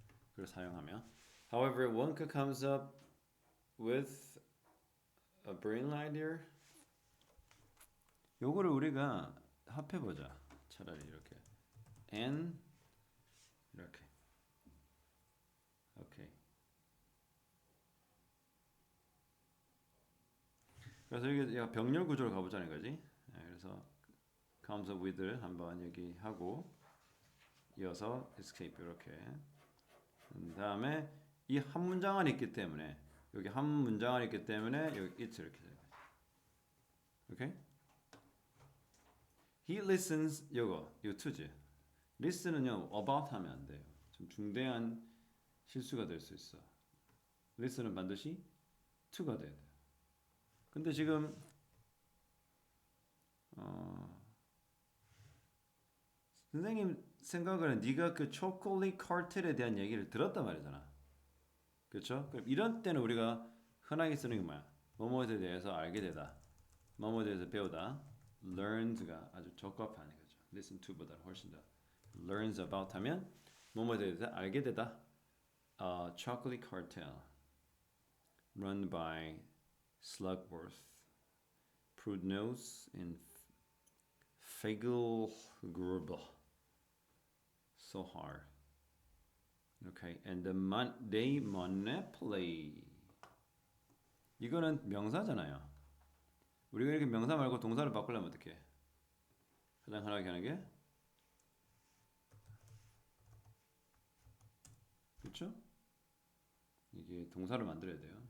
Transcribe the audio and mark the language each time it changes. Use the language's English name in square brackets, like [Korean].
[English] 그걸 사용하면 However, Wonka comes up with a brilliant idea. [Korean] 요거를 우리가 합해보자. 차라리 이렇게 and 이렇게 오케이. 그래서 이게 병렬 구조로 가보자는 거지. 그래서 comes up with를 한번 얘기하고 이어서 escape 이렇게. 다음에 이 한 문장 안에 있기 때문에 여기 한 문장 안에 있기 때문에 여기 it 이렇게 돼요. 오케이? [English] He listens 이거 to지. [Korean] listen은요 about 하면 안 돼요. 좀 중대한 실수가 될 수 있어. listen은 반드시 to가 돼야 돼요. 근데 지금 선생님 생각은 네가 그 초콜릿 카르텔에 대한 얘기를 들었단 말이잖아. 그렇죠? 그럼 이런 때는 우리가 흔하게 쓰는 게 뭐야? 뭐뭐에 대해서 알게 되다. 뭐뭐에 대해서 배우다. learns가 아주 적합한 거죠. listen to보다 훨씬 더 learns about 하면 뭐뭐에 대해서 알게 되다. [English] chocolate cartel run by Slugworth, Prudnose, and Fagelgruber. So hard. Okay, and they manipulate. [Korean] 이거는 명사잖아요. 우리가 이렇게 명사 말고 동사를 바꾸려면 어떻게? 가장 흔하게 하는 게, 그렇죠? 이게 동사를 만들어야 돼요.